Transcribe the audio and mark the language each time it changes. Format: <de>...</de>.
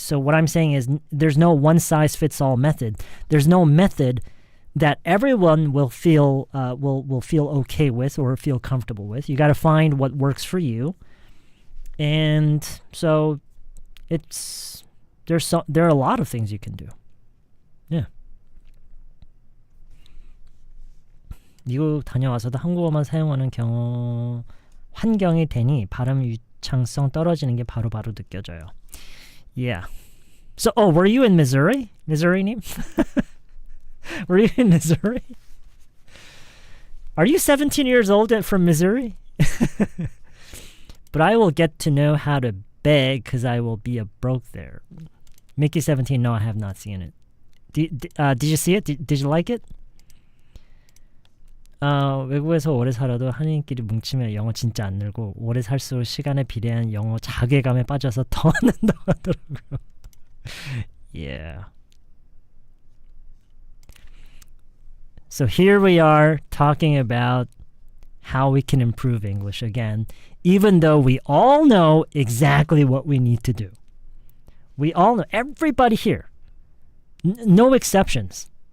<en>So what I'm saying is there's no one-size-fits-all method. There's no method that everyone will feel will feel okay with or feel comfortable with. You got to find what works for you, and so there are a lot of things you can do. Yeah.</en> <ko>미국 다녀와서도 한국어만 사용하는 환경이 되니 발음 유창성 떨어지는 게 바로바로 느껴져요.</ko> <en>Yeah. So, were you in Missouri? Missouri-님? Were you in Missouri? Are you 17 years old from Missouri? But I will get to know how to beg because I will be a broke there. Mickey 17, no, I have not seen it. Did you see it? Did you like it?</en> <ko>외국에서 오래 살아도 한인끼리 뭉치면 영어 진짜 안 늘고 오래 살수록 시간에 비례한 영어 자괴감에 빠져서 더 안 는다고 하더라고요.</ko> <en>Yeah. So here we are talking about how we can improve English again, even though we all know exactly what we need to do. We all know, everybody here, no exceptions.</en>